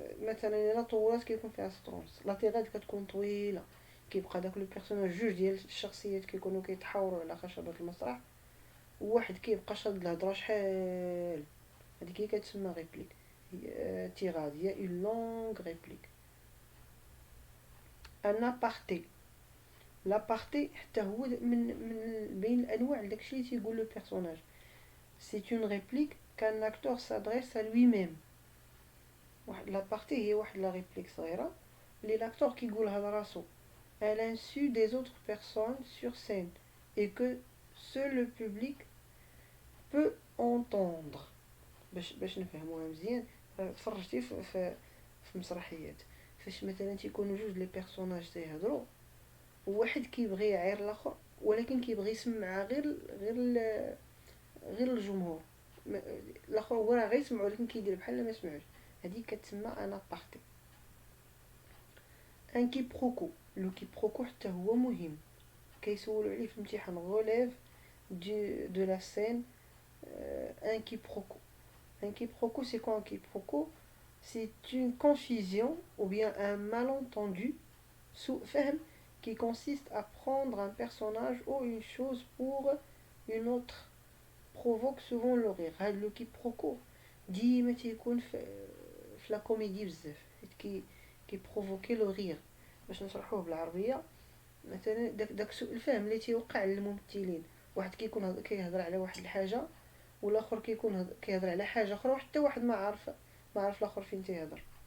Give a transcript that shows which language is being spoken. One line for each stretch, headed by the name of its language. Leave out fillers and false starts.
Arabic: مثلا الا طولات كيكون فيها سطر ونص. لا تيراد كتكون طويله كيبقى داك لو بيرسوناج جوج ديال الشخصيات كيكونوا كيتحاوروا على خشبه المسرح وواحد كيبقى شاد الهضره شحال، هذيك هي كتسمى ريبليك.
French: tirade
Arabic: هي
French: une longue réplique. un aparté.
Arabic: L'aparté حتى هو من بين الانواع داكشي اللي تيقول لو بيرسوناج.
French: c'est une réplique qu'un acteur s'adresse à lui-même. واحد l'aparté
Arabic: هي واحد لا ريبليك صغيره اللي لاكتور كيقولها لراسو
French: à l'insu des autres personnes sur scène et que seul le public peut entendre.
Arabic: باش نفهموها مزيان، تفرجتي في مسرحيات فاش مثلا تيكونوا جوج لي بيرسوناج تيهضروا وواحد كيبغي يعير الاخر ولكن كيبغي يسمع غير الجمهور، الاخر هو راه غيسمع ولكن كيدير بحال ما سمعوش، هذه كتسمى انا بارتي. ان كيبروكو. لو كيبروكو حتى هو مهم، كيسولو عليه في الامتحان.
French: غوليف دو لا سين ان كيبروكو. Un quiproquo, c'est quoi un quiproquo? C'est une confusion ou bien un malentendu sous ferme qui consiste à prendre un personnage ou une chose pour une autre, provoque souvent le rire.
Arabic: هاد لو كيبروكو ديما تيكون في لا كوميدي بزاف، حيت كيبروفوكي لو رير. باش نشرحوه بالعربيه، مثلا داك سوء الفهم اللي تيوقع للممثلين، واحد كيكون كيهضر على واحد الحاجه والاخر كيكون كيهضر على حاجه اخرى وحتى واحد ما عارف الاخر فين تيهضر.